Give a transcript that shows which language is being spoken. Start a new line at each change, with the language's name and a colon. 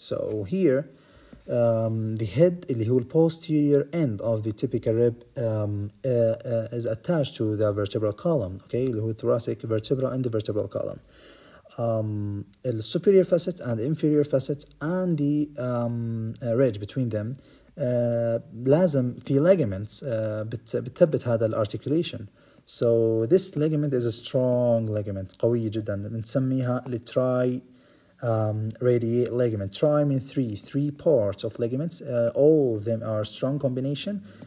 English: So here, the head, اللي هو posterior end of the typical rib, is attached to the vertebral column. Okay, اللي هو thoracic vertebra and the vertebral column. The superior facet and inferior facet and the ridge between them.
Arabic: لازم في ligaments بتثبت هذا الارticulation.
English: So this ligament is a strong ligament
Arabic: قوية جدا، بنسميها التراي
English: radiate ligament. Tri means three parts of ligaments. All of them are strong combination.